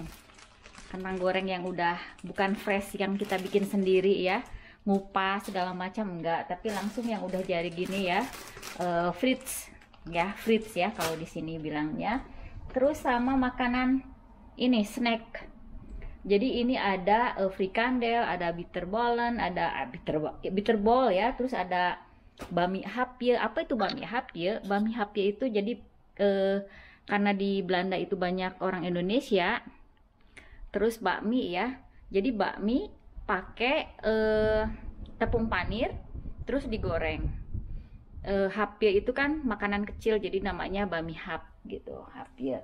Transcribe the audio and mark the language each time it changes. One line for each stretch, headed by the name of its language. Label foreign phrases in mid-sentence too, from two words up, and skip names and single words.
Indonesian: Kentang goreng yang udah bukan fresh yang kita bikin sendiri ya, ngupas segala macam enggak, tapi langsung yang udah jadi gini ya, frits ya kalau di sini bilangnya. Terus sama makanan ini snack. Jadi ini ada frikandel, ada bitterballen, ada bitterball ya, terus ada bami hapje. Apa itu bami hapje? Bami hapje itu jadi karena di Belanda itu banyak orang Indonesia, terus bakmi ya. Jadi bakmi pakai tepung panir terus digoreng. Hapje itu kan makanan kecil, jadi namanya bami hap gitu, hapje.